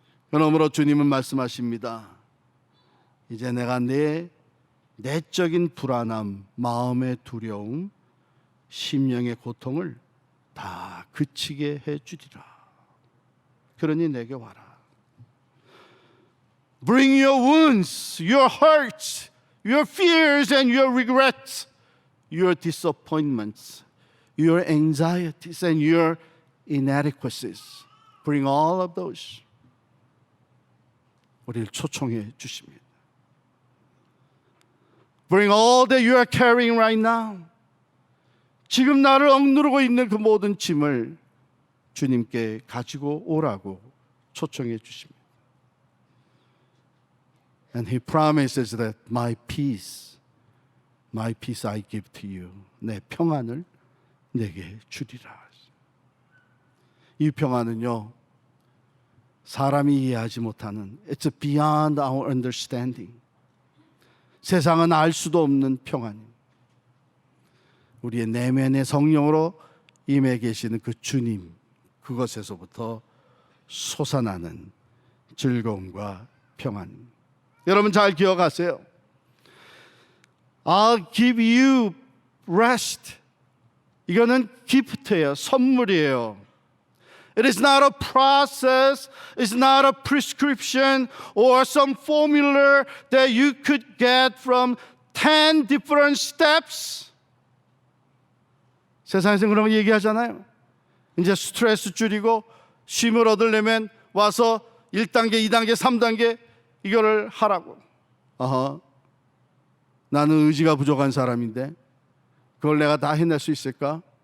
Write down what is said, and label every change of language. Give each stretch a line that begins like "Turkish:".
Korean: 그러므로 주님은 말씀하십니다. 이제 내가 내 내적인 불안함, 마음의 두려움, 심령의 고통을 다 그치게 해 주리라. 그러니 내게 와라.
English: Bring your wounds, your hurts, your fears and your regrets, your disappointments, your anxieties and your inadequacies. Bring all of those.
Korean: 우리를 초청해 주십니다.
English: Bring all that you are carrying right now.
Korean: 지금 나를 억누르고 있는 그 모든 짐을 주님께 가지고 오라고 초청해 주십니다.
English: And He promises that my peace I give to you.
Korean: 내 평안을 내게 주리라. 이 평안은요, 사람이 이해하지 못하는,
English: it's beyond our understanding.
Korean: 세상은 알 수도 없는 평안입니다. 우리의 내면의 성령으로 임해 계시는 그 주님, 그것에서부터 솟아나는 즐거움과 평안입니다. 여러분 잘 기억하세요.
English: I'll give you rest.
Korean: 이거는 기프트예요. 선물이에요.
English: It is not a process. It's not a prescription or some formula that you could get from 10 different steps.
Korean: 세상에서 그런 거 얘기하잖아요. 이제 스트레스 줄이고 쉼을 얻으려면 와서 1단계, 2단계, 3단계 이거를 하라고. 나는 의지가 부족한 사람인데 그걸 내가 다 해낼 수 있을까?